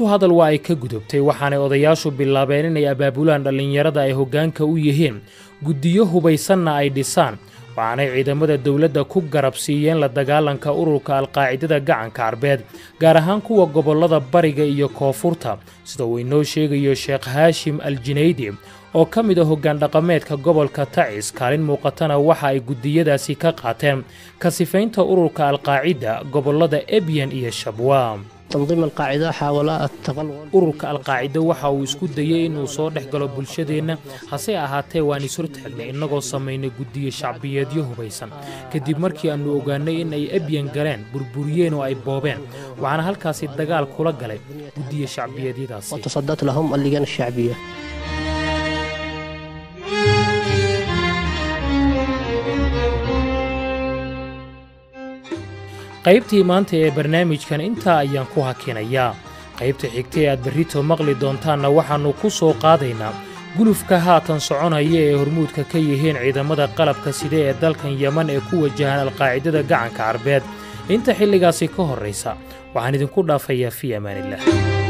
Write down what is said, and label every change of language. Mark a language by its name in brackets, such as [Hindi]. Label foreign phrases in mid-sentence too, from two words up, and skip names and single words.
[Somali] hadal waa ay ka gudubtay waxaanay odayaashu bilaabeen inay abaabulaan dhallinyarada ay hoggaanka u yihiin guddiyo hubaysanna ay dhisaan waxaanay ciidamada dawladda ku garab siiyeen la dagaalanka ururka alqaacidada gacanka carbeed gaar ahaan kuwa gobollada bariga iyo koonfurta sida uu inoo sheegayo Sheekh Haashim Al-Jinaydi oo ka mid ah hoggaan dhaqameedka gobolka Tacis kaalin muuqatana waxa ay guddiyadaasi ka qaateen ka sifaynta ururka alqaacida gobollada Ebyan iyo Shabwa [Arabic] تنظيم القاعدة حاول التغلغل [Somali] ururka alqaacida waxa uu isku dayay inuu soo dhex galo bulshadeena hase ahaatee waan isur taagnay inagoo sameynay guddiyo shacbiyeedyo hubaysan kadib markii aanu ogaanay in ay Ebyan galeen burburiyeen oo ay boobeen waxaana halkaasi dagaal kula galay guddiyo shacbiyeedyadaasi [Arabic] وتصدت لهم اللجان الشعبية [Somali] qaybtii maanta ee barnaamijkan intaa ayaan ku hakinayaa qaybta xigtay aad berrito maqli doontaanna waxaannu ku soo qaadaynaa gulufka haatan soconaya ee hormuudka ka yihiin ciidamada qalabka sida ee dalkan Yemen ee ku wajahan alqaacidada gacanka carbeed inta xilligaasi ka horraysa waxaan idinku dhaafayaa [Arabic] في أمان الله